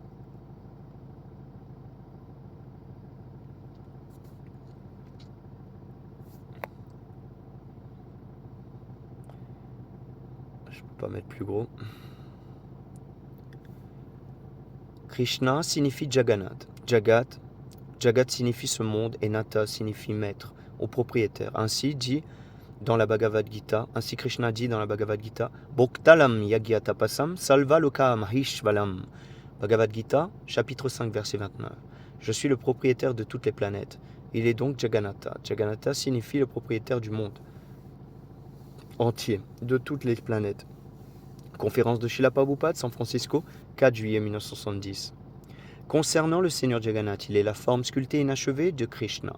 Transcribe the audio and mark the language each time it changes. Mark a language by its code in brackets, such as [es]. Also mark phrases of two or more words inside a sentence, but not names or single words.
[fr] Je peux pas mettre plus gros. Krishna signifie Jagannath. Jagat signifie ce monde et Natha signifie maître ou propriétaire. Ainsi Krishna dit dans la Bhagavad Gita, [sa] भोक्तारं यज्ञतपसां सर्व लोक महेश्वरम्. [fr] Bhagavad Gita, chapitre 5, verset 29. Je suis le propriétaire de toutes les planètes. Il est donc Jagannatha. Jagannatha signifie le propriétaire du monde entier, de toutes les planètes. Conférence de Srila Prabhupada, San Francisco, 4 juillet 1970. Concernant le Seigneur Jagannath, il est la forme sculptée et inachevée de Krishna.